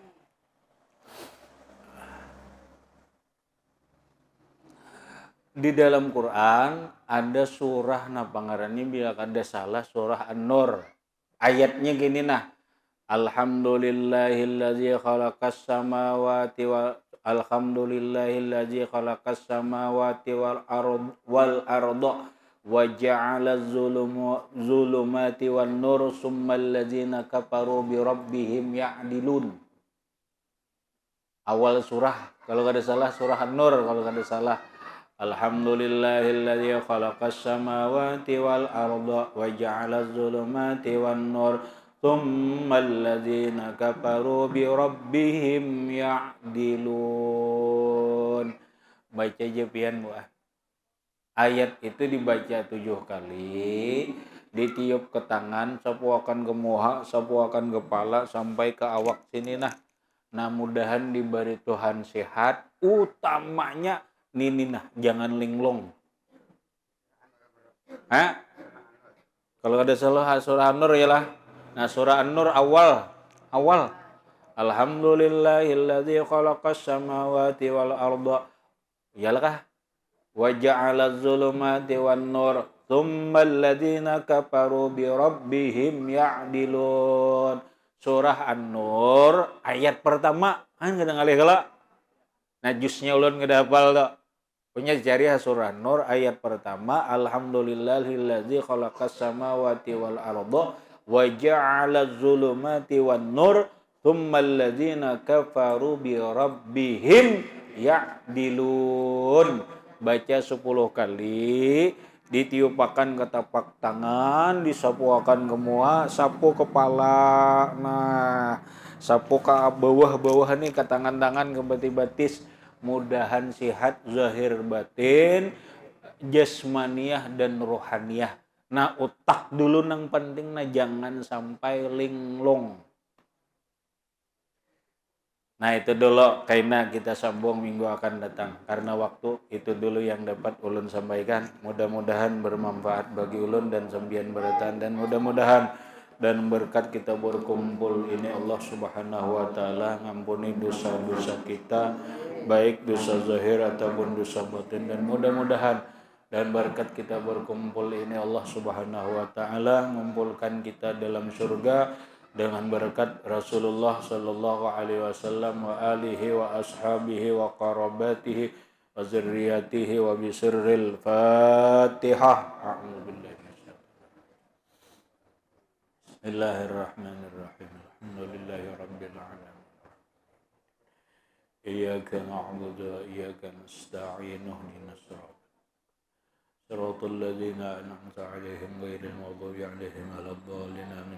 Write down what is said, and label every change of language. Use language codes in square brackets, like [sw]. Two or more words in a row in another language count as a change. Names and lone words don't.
[bjn] Di dalam Quran ada surah pangarannya bila kada salah surah An-Nur. Ayatnya gini nah. [ar] الحمد لله الذي خلق السماوات والأرض وجعل الظلمات والنور ثم الذين كفروا بربهم يعدلون. [bjn] Awal surah kalau kada salah surah An-Nur kalau kada salah. [ar] الحمد لله الذي خلق السماوات والأرض وجعل الظلمات والنور ثم الذين كفروا بربهم يعدلون. [bjn] Baca aja pian Bu. Ayat itu dibaca 7 kali, ditiup ke tangan, sapuakan ke muha, sapuakan kepala sampai ke awak sini nah. Nah mudahan diberi Tuhan sehat, utamanya nini nah jangan linglung. Kalau ada salah surah An-Nur ya lah. Nah surah An-Nur awal. [ar] الحمد لله الذي خلق السماوات والأرض. Iyalah وجعل الظلمات والنور ثم الذين كفروا بربهم يعدلون. [bjn] Surah An-Nur ayat pertama kan kadang ngalih kala. Nah jusnya ulun kada hafal to. Punya cari surah An-Nur ayat pertama [ar] الحمد لله الذي خلق السماوات والأرض وجعل الظلمات والنور ثم الذين كفروا بربهم يعدلون. [bjn] Baca 10 kali, ditiupakan ke tapak tangan, disapuakan ke muka, sapu kepala. Nah, sapu ke bawah-bawah nih ke tangan-tangan ke batis-batis. Mudahan sehat zahir batin, jasmaniah dan rohaniyah. Nah, otak dulu nang penting nah jangan sampai linglung. Nah itu dulu karena kita sambung minggu akan datang. Karena waktu itu dulu yang dapat ulun sampaikan. Mudah-mudahan bermanfaat bagi ulun dan sembian beratan. Dan mudah-mudahan dan berkat kita berkumpul ini [ar] الله سبحانه وتعالى [bjn] ngampuni dosa-dosa kita, baik dosa zahir ataupun dosa batin. Dan mudah-mudahan dan berkat kita berkumpul ini [ar] الله سبحانه وتعالى [bjn] mengumpulkan kita dalam surga dengan berkat Rasulullah [ar] صلى الله عليه وسلم وآله وأصحابه وقرابته وذريته وبسر الفاتحة. أعوذ بالله بسم الله الرحمن الرحيم. الحمد لله رب العالمين إياك نعبد وإياك نستعين. Ihdinas صراط الذين أنعمت عليهم غير المغضوب عليهم ولا الضالين آمين.